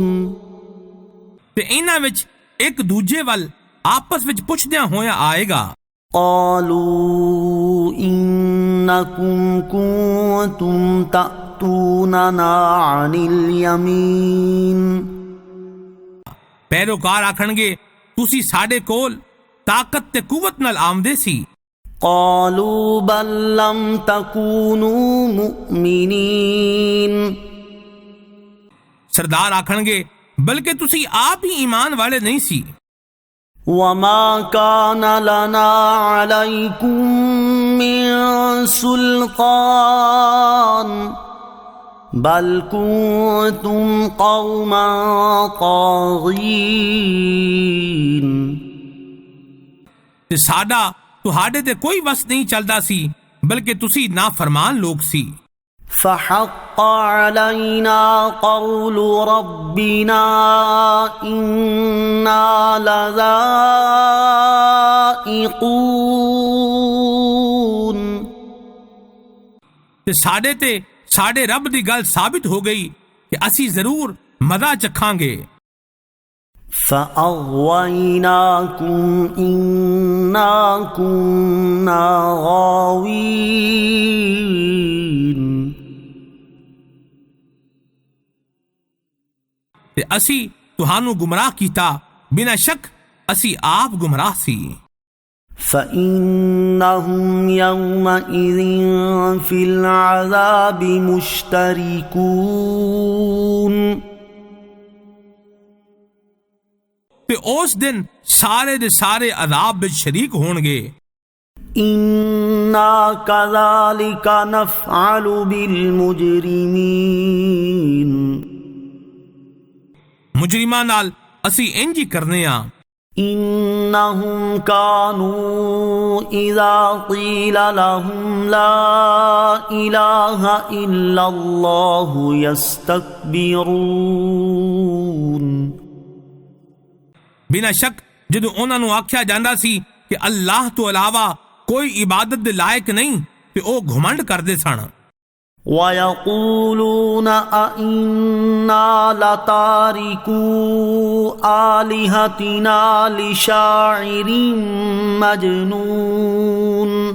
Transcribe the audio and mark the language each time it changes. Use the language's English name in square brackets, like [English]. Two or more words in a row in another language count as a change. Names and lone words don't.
[Punjabi] ਤੇ ਇਹਨਾਂ ਵਿੱਚ ਇੱਕ ਦੂਜੇ ਵੱਲ ਆਪਸ ਵਿੱਚ ਪੁੱਛਦਿਆਂ ਹੋਇਆ ਆਏਗਾ। [Arabic] قالوا إنكم كنتم تأتوننا عن اليمين [Punjabi] ਪੈਰੋਕਾਰ ਆਖਣਗੇ ਤੁਸੀਂ ਸਾਡੇ ਕੋਲ ਤਾਕਤ ਤੇ ਕੁਵਤ ਨਾਲ ਆਮਦੇ ਸੀ। [Arabic] قالوا بل لم تكونوا مؤمنين [Punjabi] ਸਰਦਾਰ ਆਖਣਗੇ ਬਲਕਿ ਤੁਸੀਂ ਆਪ ਹੀ ਈਮਾਨ ਵਾਲੇ ਨਹੀਂ ਸੀ। [Arabic] وما كان لنا عليكم من سلطان بل كنتم قوما طاغين [Punjabi] ਤੇ ਸਾਡਾ ਤੁਹਾਡੇ ਤੇ ਕੋਈ ਵਸ ਨਹੀਂ ਚੱਲਦਾ ਸੀ, ਬਲਕਿ ਤੁਸੀਂ ਨਾਫਰਮਾਨ ਲੋਕ ਸੀ। [Arabic] فحق علينا قول ربنا إنا لذائقون [Punjabi] ਤੇ ਸਾਡੇ ਤੇ ਸਾਡੇ ਰੱਬ ਦੀ ਗੱਲ ਸਾਬਿਤ ਹੋ ਗਈ ਕਿ ਅਸੀਂ ਜ਼ਰੂਰ ਮਜ਼ਾ ਚੱਖਾਂਗੇ। [Arabic] فأغويناكم إنا كنا غاوين [Punjabi] تے اسی تہانوں گمراہ کیتا، بنا شک اسی آپ گمراہ سی۔ [Arabic] فَإِنَّهُمْ يَوْمَئِذٍ فِي الْعَذَابِ مُشْتَرِكُونَ، [Punjabi] تے اس دن سارے دے سارے عذاب وچ شریک ہون گے۔ [Arabic] إِنَّا كَذَلِكَ نَفْعَلُ بِالْمُجْرِمِينَ، [Punjabi] مجرماں نال اسی انج ہی کرنے ہاں۔ [Arabic] إِنَّهُمْ كَانُوا إِذَا قِيلَ لَهُمْ لَا إِلَٰهَ إِلَّا اللَّهُ يَسْتَكْبِرُونَ، [Punjabi] بنا شک جدو انہاں نو آکھیا جاندا سی کہ اللہ تو علاوہ کوئی عبادت دے لائق نہیں تے او گھمنڈ کردے سن۔ [Arabic] وَيَقُولُونَ أَإِنَّا لَتَارِكُو آلِهَتِنَا لِشَاعِرٍ مَجْنُونٍ،